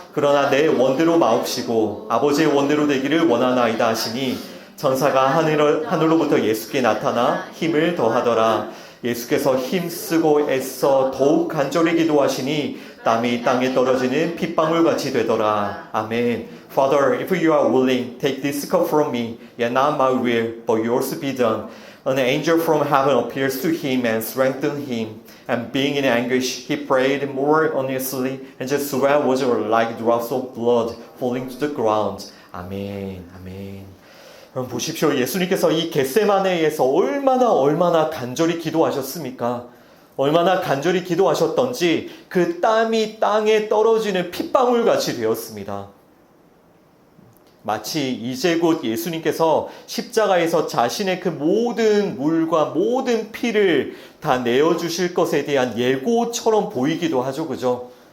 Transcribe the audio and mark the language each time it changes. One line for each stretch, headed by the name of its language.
Korean: 그러나 내 원대로 마옵시고 아버지의 원대로 되기를 원하나이다 하시니 천사가 하늘로부터 예수께 나타나 힘을 더하더라. 예수께서 힘쓰고 애써 더욱 간절히 기도하시니 땀이 땅에 떨어지는 핏방울같이 되더라. 아멘.
English: Father, if you are willing, take this cup from me, yet not my will, but yours be done. An angel from heaven appears to him and strengthened him. And being in anguish, he prayed more earnestly, and his sweat was like drops of blood falling to the ground.
Korean: 아멘. 아멘. 여러분 보십시오. 예수님께서 이 겟세마네에서 얼마나 간절히 기도하셨습니까? 얼마나 간절히 기도하셨던지 그 땀이 땅에 떨어지는 핏방울같이 되었습니다. 마치 이제 곧 예수님께서 십자가에서 자신의 그 모든 물과 모든 피를 다 내어주실 것에 대한 예고처럼 보이기도 하죠. 그죠?